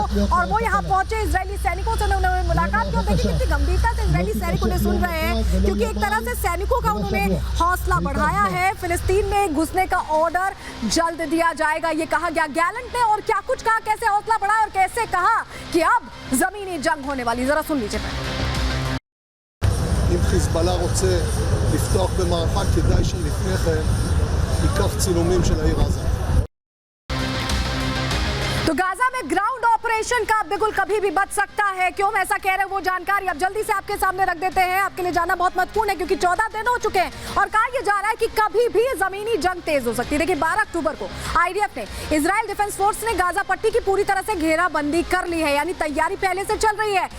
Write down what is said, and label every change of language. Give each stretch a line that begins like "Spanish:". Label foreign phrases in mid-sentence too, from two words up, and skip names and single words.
Hindi: और वो यहाँ पहुंचे इजरायली सैनिकों से उन्होंने मुलाकात की। और देखिए कितनी गंभीरता से इजरायली सैनिक उन्हें सुन रहे हैं, क्योंकि एक तरह से सैनिकों का उन्होंने हौसला बढ़ाया है। फिलिस्तीन में घुसने का ऑर्डर जल्द दिया जाएगा, ये कहा गया गैलेंट ने। और क्या कुछ कहा, कैसे हौसला बढ़ाया और कैसे कहा कि अब जमीनी जंग होने वाली, जरा सुन लीजिए।
Hebrew: אם חיזבאללה רוצה לפתוח במערכה, כדאי שלפני כן ייקח צילומים של העיר עזה.
Hindi: तो गाजा में
English: ground operation
Hindi: का बिगुल कभी भी बच सकता है। क्यों मैं ऐसा कह रहे हैं, वो जानकारी अब जल्दी से आपके सामने रख देते हैं। आपके लिए जाना बहुत महत्वपूर्ण है, क्योंकि 14 दिन हो चुके हैं और कहा यह जा रहा है कि कभी भी जमीनी जंग तेज हो सकती है। देखिए 12 अक्टूबर को आईडीएफ ने, इजराइल डिफेंस फोर्स ने गाजा पट्टी की पूरी तरह से घेराबंदी कर ली है, यानी तैयारी पहले से चल रही है।